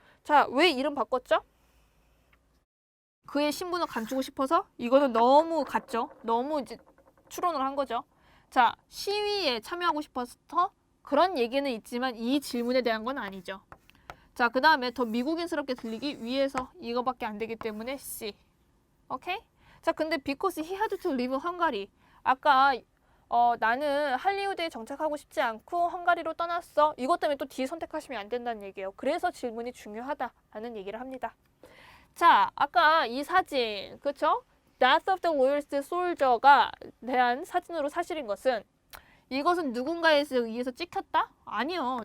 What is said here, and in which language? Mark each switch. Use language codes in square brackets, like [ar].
[ko] 자, 왜 이름 바꿨죠? 그의 신분을 감추고 싶어서 이거는 너무 갔죠. 너무 이제 추론을 한 거죠. 자, 시위에 참여하고 싶어서 그런 얘기는 있지만 이 질문에 대한 건 아니죠. 자, 그 다음에 더 미국인스럽게 들리기 위해서 이거밖에 안 되기 때문에 C. 오케이? [en] 자, 근데 because he had to leave Hungary. [ko] 아까 나는 할리우드에 정착하고 싶지 않고 헝가리로 떠났어. 이것 때문에 또 D 선택하시면 안 된다는 얘기예요. 그래서 질문이 중요하다라는 얘기를 합니다. 자, 아까 이 사진, 그렇죠? Death of the Loyalist Soldier가 대한 사진으로 사실인 것은 이것은 누군가에 의해서 찍혔다? 아니요.